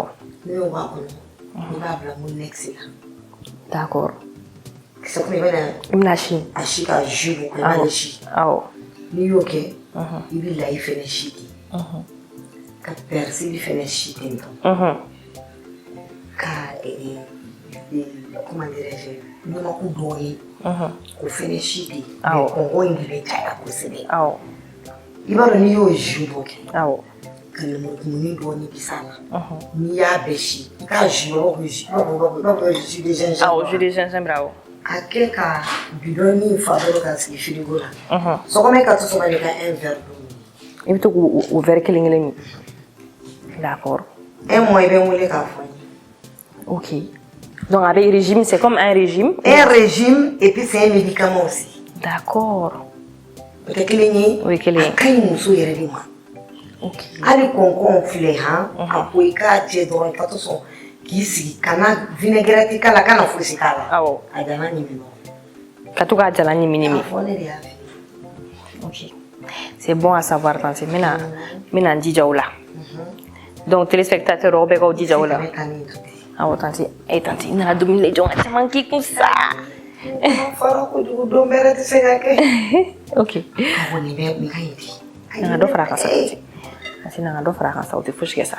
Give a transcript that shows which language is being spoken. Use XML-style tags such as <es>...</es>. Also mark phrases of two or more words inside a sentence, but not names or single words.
<bm>N'i y'o bɔ a kɔnɔ, i b'a bila moulinette la. D'accord. Kisɛ kɔnɔ i bɛna a si ka jus bɔ, i b'ale si. Awɔ. N'i y'o kɛ, i bɛ layi fɛnɛ si ten. Ka persil fɛnɛ si ten tɔ.</bm> <fr>Ka comment dirais-je,</fr> <bm>ɲamaku dɔɔni k'o fɛnɛ si ten. Mais kɔnkɔn in de bɛ caya kosɛbɛ. Awɔ. I b'a dɔn n'i y'o jus bɔ kɛ. Awɔ. Ka lemurukumuni dɔɔni bis'a la. N'i y'a bɛɛ si, i k'a jus bɔ</bm> <fr>jus de gingembre.</fr> <bm>Awɔ,</bm> <fr>jus de gingembre</fr> <bm>awɔ. A kɛ ka bidɔn ni fa dɔrɔn ka sigi frigo la. Sɔgɔma ka to sɔgɔma de ka</bm> <fr>un verre d'eau.</fr> <bm>I bɛ to k'o verre kelen kelen min. D'accord.</bm> <fr>Un mois</fr> <bm>i bɛ n wele k'a fɔ n ye. Ok.</bm> <fr>Donc avec régime, c'est comme un régime. Un régime et puis c'est un médicament aussi.</fr> <bm>D'accord. O tɛ kelen ye. O ye kelen ye. A ka ɲi muso yɛrɛ de ma. Ok. Hali kɔnkɔn filɛ a ko i k'a jɛ dɔrɔn i ka to sɔn k'i sigi kana vinaigrette k'a la kana fosi k'a la. Awɔ. A jala ɲimi dɔrɔn. Ka to k'a jala ɲimi ɲimi. A fɔ ne de y'a fɛ. Ok.</bm> <fr>C'est bon à savoir</fr> <bm>tanti. N bɛna n jija o la.</bm> <fr>Donc téléspectateurs</fr> <bm>aw bɛɛ k'aw jija o la. Awɔ tanti. Tanti i nana dumuni de jɔ ka caman k'i kun sa. Fara kojugu don bɛrɛ tɛ se ka kɛ. Ok. Awɔ nin ka ɲi de. Nanga dɔ fara a kan sa tanti. Tanti nanga dɔ fara a kan sa o tɛ fosi kɛ sa.</bm>